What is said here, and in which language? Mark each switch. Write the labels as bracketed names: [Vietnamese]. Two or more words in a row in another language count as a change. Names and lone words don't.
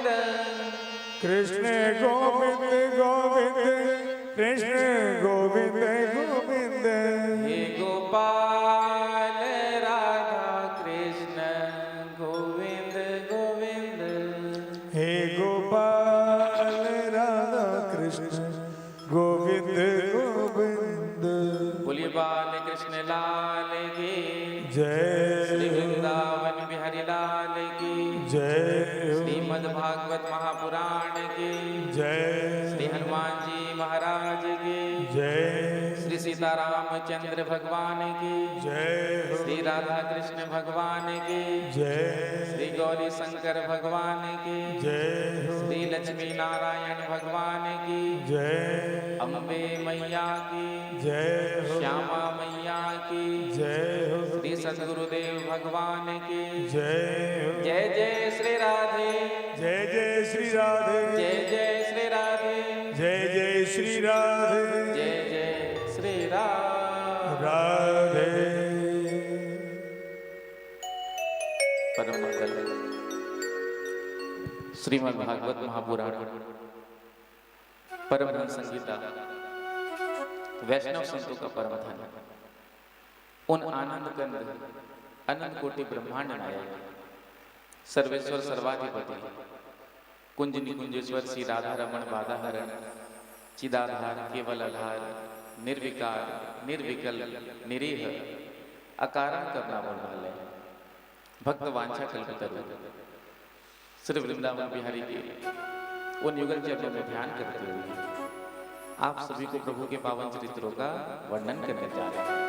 [Hindi] कृष्ण गोविंद गोविंद कृष्ण गोविंद गोविंद हे गोपाल राधा कृष्ण गोविंद गोविंद हे गोपाल राधा कृष्ण गोविंद गोविंद बोलिए बाल कृष्ण लाल की जय श्री वृंदावन बिहारी लाल की जय श्रीमद् भागवत महापुराण की जय श्री हनुमान जी महाराज की जय श्री सीतारामचंद्र भगवान की जय श्री राधा कृष्ण भगवान की जय श्री गौरी शंकर भगवान की जय श्री लक्ष्मी नारायण भगवान की जय अम्बे मैया की जय श्यामा मैया की जय श्री सद्गुरुदेव भगवान की जय जय जय श्री राधे जय जय श्री राधे जय जय श्री राधे जय जय श्री राधे जय जय श्री राधे राधे परम मंगल श्रीमद् भागवत महापुराण परमहंस संहिता वैष्णव संतों का परम धन उन आनंद कंद अनंत कोटि ब्रह्मांड नायक सर्वेश्वर सर्वाधिपति कुंज निकुंजेश्वर श्री राधा रमण बाधाहरण चिदाधार केवल आधार निर्विकार निर्विकल निरीह अकारण करना वाले भक्त वांछा कल्पतरु श्री वृंदावन बिहारी के उन युगल चरणों में ध्यान करते हुए आप सभी को प्रभु के पावन चरित्रों का वर्णन करने जा रहे हैं।